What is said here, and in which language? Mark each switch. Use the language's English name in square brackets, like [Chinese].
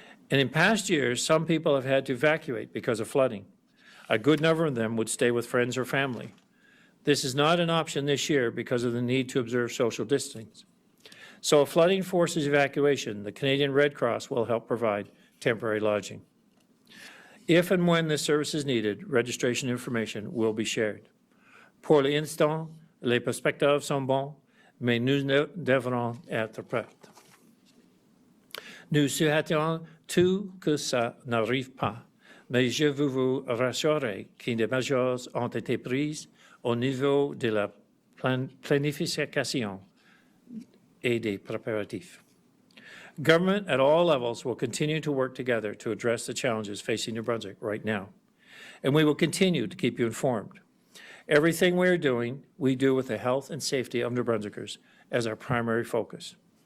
[English] And in past years, some people have had to evacuate because of flooding. A good number of them would stay with friends or family. This is not an option this year because of the need to observe social distancing. So if flooding forces evacuation, the Canadian Red Cross will help provide temporary lodging. If and when this service is needed, registration information will be shared. [French] Pour l'instant, les perspectives sont bonnes, mais nous devrons être prêts. Nous souhaitons tout que ça n'arrive pas, mais je veux vous rassurer que des mesures ont été prises au niveau de la planification et des préparatifs. [English] Government at all levels will continue to work together to address the challenges facing New Brunswick right now, and we will continue to keep you informed. Everything we are doing, we do with the health and safety of New Brunswickers as our primary focus.